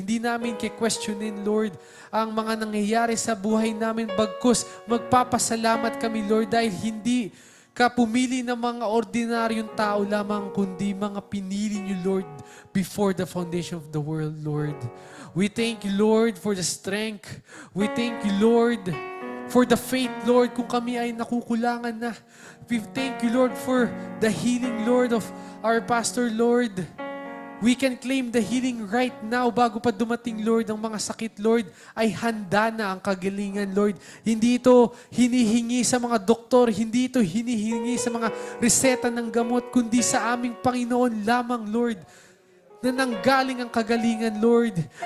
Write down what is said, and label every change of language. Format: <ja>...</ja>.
<tl>Hindi namin questionin, Lord, ang mga nangyayari sa buhay namin, bagkus magpapasalamat kami, Lord, dahil hindi ka pumili ng mga ordinaryong tao lamang, kundi mga pinili niyo, Lord,</tl> <en>before the foundation of the world,</en> <tl>Lord.</tl> <en>We thank you, Lord, for the strength. We thank you, Lord, for the faith, Lord,</en> <tl>kung kami ay nakukulangan na.</tl> <en>We thank you, Lord, for the healing, Lord, of our pastor, Lord. We can claim the healing right now</en> <tl>bago pa dumating, Lord, ang mga sakit, Lord, ay handa na ang kagalingan, Lord. Hindi ito hinihingi sa mga doktor, hindi ito hinihingi sa mga reseta ng gamot, kundi sa aming Panginoon lamang, Lord, na nanggaling ang kagalingan, Lord.</tl>